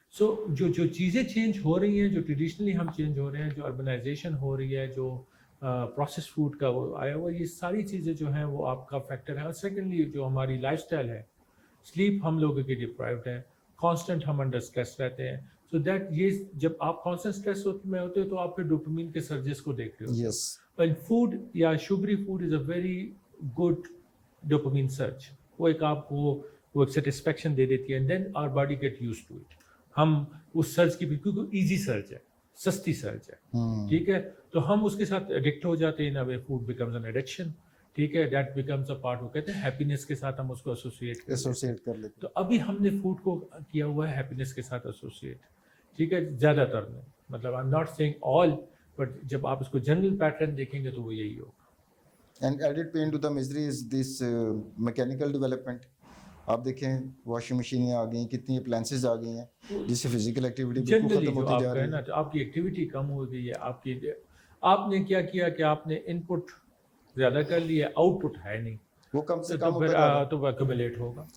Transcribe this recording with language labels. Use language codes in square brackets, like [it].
[ur] سو جو چیزیں چینج ہو رہی ہیں, جو ٹریڈیشنلی ہم چینج ہو رہے ہیں, جو اربنائزیشن ہو رہی ہے, جو پروسیس فوڈ کا وہ آیا ہوا, یہ ساری چیزیں جو ہیں وہ آپ کا فیکٹر ہے. اور سیکنڈلی جو ہماری لائف اسٹائل ہے, سلیپ ہم لوگوں کی ڈپرائیوڈ ہے, کانسٹنٹ ہم انڈر اسٹریس رہتے ہیں. سو دیٹ یہ جب آپ کانسٹنٹ اسٹریس میں ہوتے ہو تو آپ پھر ڈوپامین کے سرجز کو دیکھتے ہو. [en] And food یا sugary food is a very good dopamine surge. [ur] وہ ایک آپ کو وہ ایک سیٹسفیکشن دے دیتی ہے, [en] And then our body get used to it. [ur] ہم اس سرچ کی بھی, کیونکہ ایزی سرچ ہے, سستی سرچ ہے. ٹھیک ہے, تو ہم اس کے ساتھ ایڈکٹ ہو جاتے ہیں. [en] Way food becomes an addiction. [ur] ٹھیک ہے, [en] That becomes a part. [ur] وہ کہتے ہیں ہیپینس کے ساتھ ہم اس کو ایسوسیٹ کر لیتے. تو ابھی ہم نے فوڈ کو کیا ہوا ہے ہیپینس کے ساتھ ایسوسیٹ. ٹھیک ہے, زیادہ تر میں, مطلب [en] I am not seeing all, [ur] but جب آپ اس کو جنرل پیٹرن دیکھیں گے تو وہ یہی ہوگا. [en] And added pain to the misery is this mechanical development. [ur] آپ دیکھیں واشنگ مشینیں آ گئی, کتنی اپلائنسز آ گئی ہیں جس سے فزیکل ایکٹیویٹی بالکل ختم ہوتی جا رہی ہے. آپ کی ایکٹیویٹی کم ہو گئی ہے. آپ نے کیا کیا کہ آپ نے ان پٹ زیادہ کر لیا, آؤٹ پٹ ہے نہیں, وہ کم سے کم تو ایکومولیٹ ہوگا.